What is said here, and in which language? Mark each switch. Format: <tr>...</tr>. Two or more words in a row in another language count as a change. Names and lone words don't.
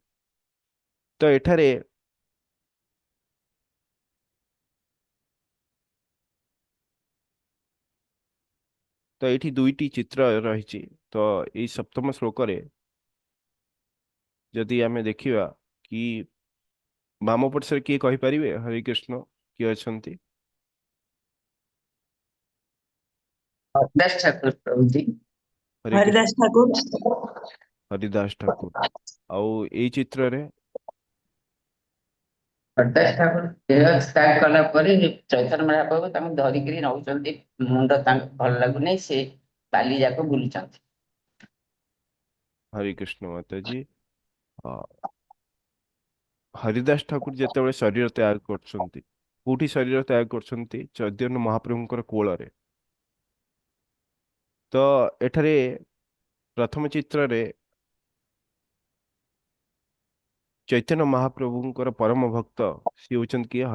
<or>ତ ଏଠାରେ ତ ଏଇଠି ଦୁଇଟି ଚିତ୍ର ରହିଛି। ତ ଏଇ ସପ୍ତମ ଶ୍ଲୋକରେ ଯଦି ଆମେ ଦେଖିବା କି ବାମ ପଟରେ କିଏ କହିପାରିବେ ହରେ କୃଷ୍ଣ କିଏ ଅଛନ୍ତି?</or> <hi>हरिदास ठाकुर प्रभु जी। हरे कृष्ण। हरिदास ठाकुर।</hi> <or>हरिदास ठाकुर। ଆଉ ଏଇ ଚିତ୍ରରେ हरिदास ठाकुर देह ତ୍ୟାଗ କଲା ପରେ ଚୈତନ୍ୟ ମହାପ୍ରଭୁ ତାଙ୍କୁ ଧରିକିରି ନଉଛନ୍ତି, ମୁଣ୍ଡ ତାଙ୍କୁ ଭଲ ଲାଗୁନି, ସେ ବାଲି ଯାକ ବୁଲୁଛନ୍ତି।</or> <hi>हरे कृष्ण माता जी।</hi> <or>हरिदास ठाकुर ଯେତେବେଳେ ଶରୀର ତ୍ୟାଗ କରୁଛନ୍ତି, କୋଉଠି ଶରୀର ତ୍ୟାଗ କରୁଛନ୍ତି? ଚୈତନ୍ୟ ମହାପ୍ରଭୁଙ୍କର କୋଳରେ। ତ ଏଠାରେ ପ୍ରଥମ ଚିତ୍ରରେ ଚୈତନ୍ୟ ମହାପ୍ରଭୁଙ୍କର ପରମ ଭକ୍ତ ସିଏ ହଉଛନ୍ତି କିଏ?</or>